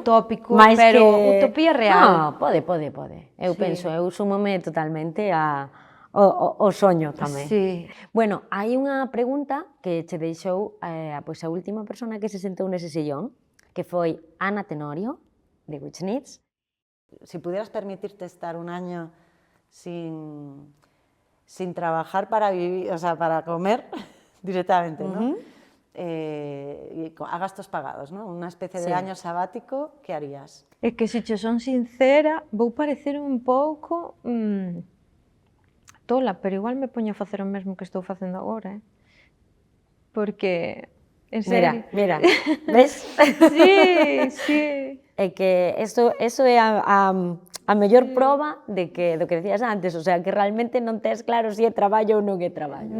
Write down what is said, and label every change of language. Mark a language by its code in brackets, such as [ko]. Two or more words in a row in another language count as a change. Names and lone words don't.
[gl] Utópico, pero utopía real. Non, pode. Eu penso, eu súmome totalmente ao soño tamén. [es] Sí. [gl] Bueno, hai unha pregunta que che deixou a última persona que se sentou nese sillón, que foi Ana Tenorio, de Witchnitz. [es] Si pudieras permitirte estar un año sin trabajar para vivir, o sea, para comer directamente, ¿no? [gl] a gastos pagados, ¿no? Unha especie de [es] Sí. año sabático, que harías? [gl] É que se che son sincera, vou parecer un pouco tola, pero igual me poño a facer o mesmo que estou facendo agora, Porque, en serio... Mira, ves? [es] Sí, sí. [gl] É que eso é a mellor proba de que, do que decías antes, [es] o sea, [gl] que realmente non tes claro se é traballo ou non é traballo.